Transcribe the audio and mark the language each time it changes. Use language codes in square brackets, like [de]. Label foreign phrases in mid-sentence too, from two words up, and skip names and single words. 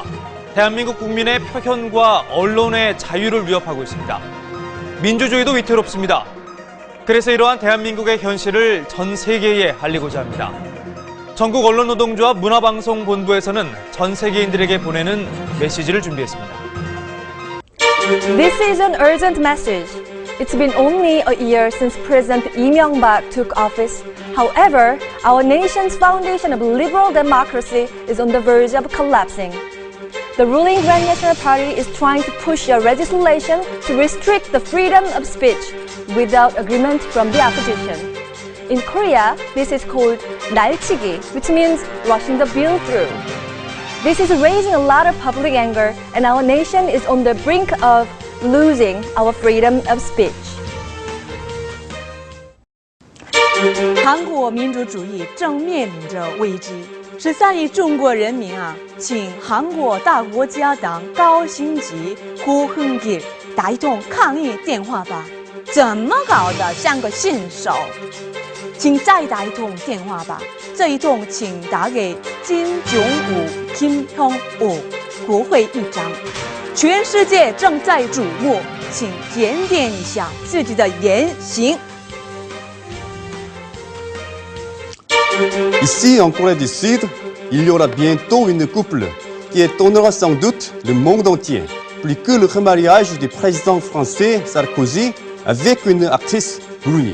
[ko] 대한민국 국민의 표현과 언론의 자유를 위협하고 있습니다. 민주주의도 위태롭습니다. 그래서 이러한 대한민국의 현실을 전 세계에 알리고자 합니다. 전국 언론노동조합 문화방송본부에서는 전 세계인들에게 보내는 메시지를 준비했습니다. [en] This is an urgent message. It's been only a year since President Lee Myung-bak took office. However, our nation's foundation of liberal democracy is on the verge of collapsing. The ruling Grand National Party is trying to push a legislation to restrict the freedom of speech without agreement from the opposition. In Korea, this is called 날치기, which means rushing the bill through. This is raising a lot of public anger, and our nation is on the brink of losing our freedom of speech. [zh] 韩国民主主义正面临着危机。13亿中国人民啊，请韩国大国家党高星级胡恒吉打一通抗议电话吧。怎么搞的？像个新手。请再打一通电话吧。这一通请打给金正武、金正武国会议长。全世界正在瞩目，请检点一下自己的言行。 [fr] Ici, en Corée du Sud, il y aura bientôt une couple qui étonnera sans doute le monde entier, plus que le remariage du président français Sarkozy avec une actrice brune.